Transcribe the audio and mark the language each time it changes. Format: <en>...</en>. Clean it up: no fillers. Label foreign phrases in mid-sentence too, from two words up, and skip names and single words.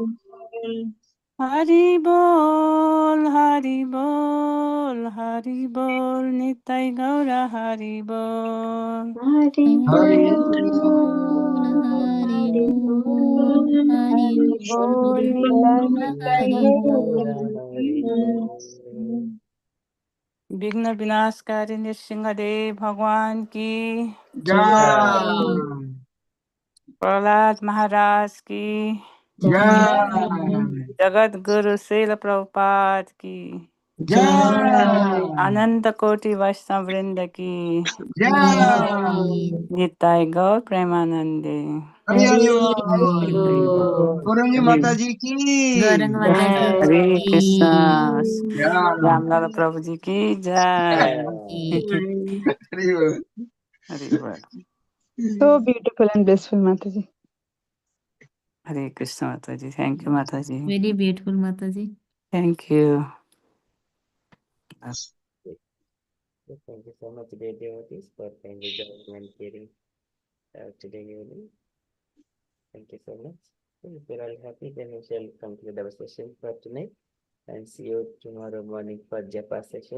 <hi>हरि बोल हरि बोल हरि बोल, निताय गौरा हरि बोल। हरि बोल हरि बोल हरि बोल हरि बोल। विघ्न विनाशकारी नृसिंहदेव भगवान की, प्रहलाद महाराज की, जगत गुरु श्रील प्रभुपाद की, अनंत कोटि वैष्णव वृंद की, निताय गौर प्रेमानंदे। गौरंगी माता जी की गौरंग माता जी हरे की कृष्णा, जय। रामलाल प्रभु जी की जय। हरि बोल। हरे बोल।</hi> <en>So beautiful and blissful, Mataji.</en> <hi>हरे कृष्ण माता जी,</hi> <en>thank you</en> <hi>माता जी,</hi> <en>very beautiful</en> <hi>माता जी।</hi> <en>thank you. Thank you so much, dear devotees, for kindly joining and hearing today evening. Thank you so much. If you're all happy, then we shall conclude our session for tonight and see you tomorrow morning for Japa session.</en>